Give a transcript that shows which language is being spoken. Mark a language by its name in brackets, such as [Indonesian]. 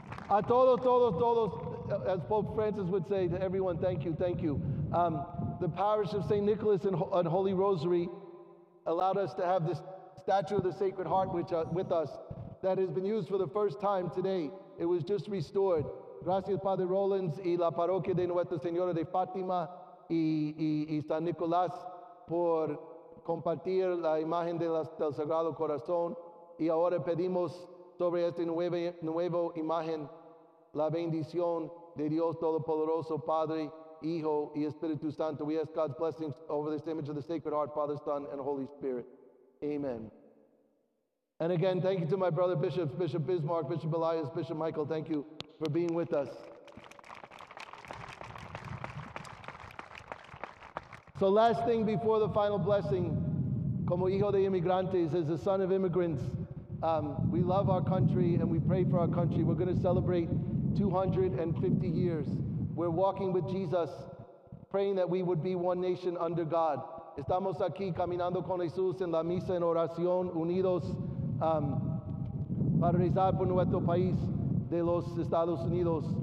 [Spanish] A todos, todos, todos, [English] as Pope Francis would say to everyone, thank you, thank you. The parish of St. Nicholas and Holy Rosary allowed us to have this statue of the Sacred Heart with us that has been used for the first time today. It was just restored. [Spanish] Gracias, Padre Rollins, y la parroquia de Nuestra Señora de Fátima y San Nicolás por compartir la imagen del Sagrado Corazón. Y ahora pedimos sobre esta nueva imagen la bendición de Dios Todopoderoso, Padre, Hijo, y Espíritu Santo. [English] We ask God's blessings over this image of the Sacred Heart, Father, Son, and Holy Spirit. Amen. And again, thank you to my brother bishops, Bishop Bismarck, Bishop Elias, Bishop Michael, thank you for being with us. So last thing before the final blessing, [Spanish] como hijo de inmigrantes, [English] as a son of immigrants, we love our country and we pray for our country. We're gonna celebrate 250 years. We're walking with Jesus, praying that we would be one nation under God. [Spanish] Estamos aquí caminando con Jesús en la misa en oración, unidos, para rezar por nuestro país de los Estados Unidos.